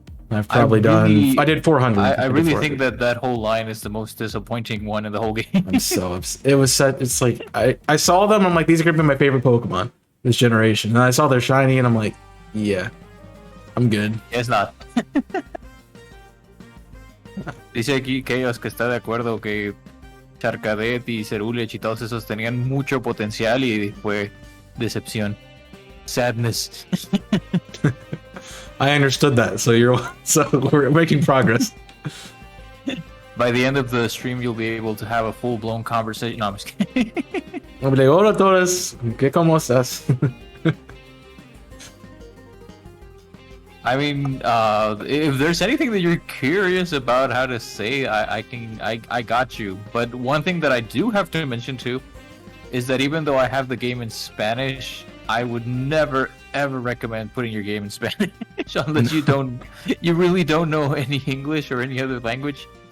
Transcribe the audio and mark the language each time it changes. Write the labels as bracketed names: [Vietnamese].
[English] I've probably I did 400. I really think that whole line is the most disappointing one in the whole game. I'm so upset. It's like, I saw them, I'm like, these are gonna be my favorite Pokemon this generation. And I saw they're shiny, and I'm like, yeah, I'm good. Es not. [Spanish] Dice aquí Chaos que está de acuerdo que Charcadet y Cerulean y todos esos tenían mucho potencial y fue decepción. [English] Sadness. I understood that, so we're making progress. By the end of the stream, you'll be able to have a full-blown conversation. No, I'm just kidding. I'll be like, [Spanish] hola todos, ¿qué cómo estás? [English] I mean, if there's anything that you're curious about how to say, I got you. But one thing that I do have to mention too is that even though I have the game in Spanish, I would never ever recommend putting your game in Spanish unless you really don't know any English or any other language.